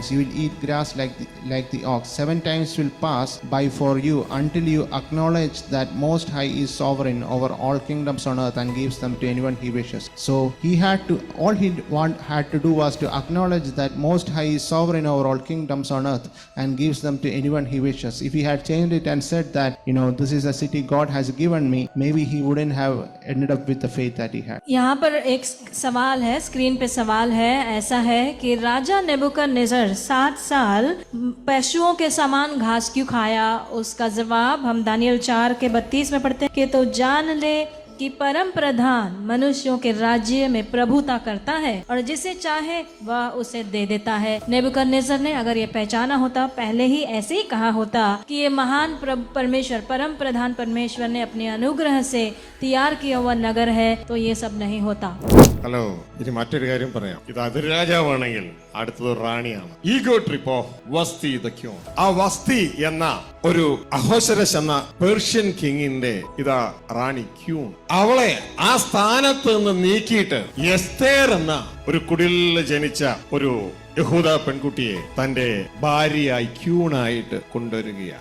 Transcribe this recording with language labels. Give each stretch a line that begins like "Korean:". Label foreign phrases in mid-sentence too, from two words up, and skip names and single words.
English: You will eat grass like the ox. 7 times will pass by for you until you acknowledge that Most High is sovereign over all kingdoms on earth and gives them to anyone he wishes. So all he had to do was to acknowledge that Most High is sovereign over all kingdoms on earth and gives them to anyone he wishes. If he had changed it and said that, this is a city God has given me, maybe he wouldn't have ended up with the faith that he had.
Hindi: यहाँ पर एक सवाल है, स्क्रीन पे सवाल है, ऐसा है कि राजा नेबुकदनेस्सर 7 साल पशुओं के समान घास क्यों खाया? उसका जवाब हम दानियल 4:32 में पढ़ते हैं कि तो जान ले कि परम प्रधान मनुष्यों के राज्य में प्रभुता करता है और जिसे चाहे वह उसे दे देता है। नेबुकदनेस्सर ने अगर ये पहचाना होता, पहले ही ऐसे ही कहा होता कि ये महान परमेश्वर, परम प्रधान परमेश्वर ने अपने अनुग्रह से तैयार किया हुआ नगर है, तो ये सब नहीं होता।
Malayalam: ഹലോ, ഇനി മറ്റൊരു കാര്യം പറയാം. ഇത് അതിരാജാവാണെങ്കിൽ അടുത്തത് റാണിയാണ്.
English: ego trip of Vashti the queen.
Malayalam: ആ വസ്തി എന്ന ഒരു അഹോശരസ് എന്ന പേർഷ്യൻ കിങ്ങിന്റെ ഇതാ റാണി ക്യൂൺ. അവളെ ആ സ്ഥാനത്ത് നിന്ന് നീക്കിയിട്ട് എസ്തേർ എന്ന ഒരു കുടിലിൽ ജനിച്ച ഒരു യഹൂദ പെൺകുട്ടിയെ തന്റെ ഭാര്യയായി ക്യൂണായിട്ട് കൊണ്ടുവരികയാണ്.